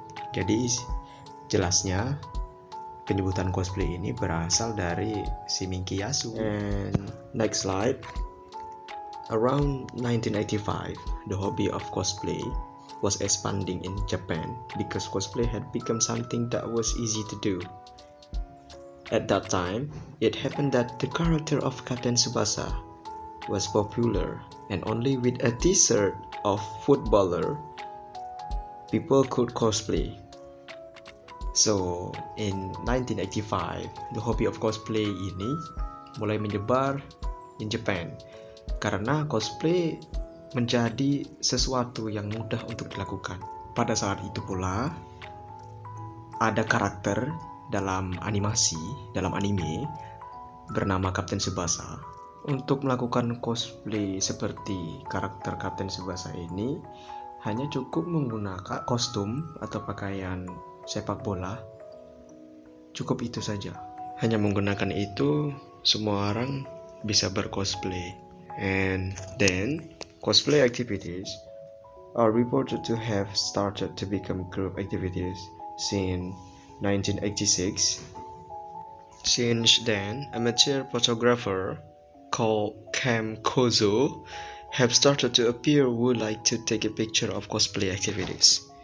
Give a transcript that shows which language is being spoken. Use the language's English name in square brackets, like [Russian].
[Indonesian] Jadi jelasnya penyebutan cosplay ini berasal dari si Minky Yasu. [English] And next slide. Around 1985, the hobby of cosplay was expanding in Japan because cosplay had become something that was easy to do. At that time, it happened that the character of Captain Tsubasa was popular, and only with a t-shirt of footballer people could cosplay. So, in 1985, the hobby of cosplay [Indonesian] ini mulai menyebar [English] in Japan [Indonesian] karena cosplay menjadi sesuatu yang mudah untuk dilakukan. Pada saat itu pula, ada karakter dalam anime bernama Captain Tsubasa. Untuk melakukan cosplay seperti karakter Captain Tsubasa ini hanya cukup menggunakan kostum atau pakaian sepak bola. Cukup itu saja. Hanya menggunakan itu, semua orang bisa bercosplay. [English] And then, cosplay activities are reported to have started to become group activities since 1986. Since then, amateur photographer called Cam Kozo have started to appear who like to take a picture of cosplay activities.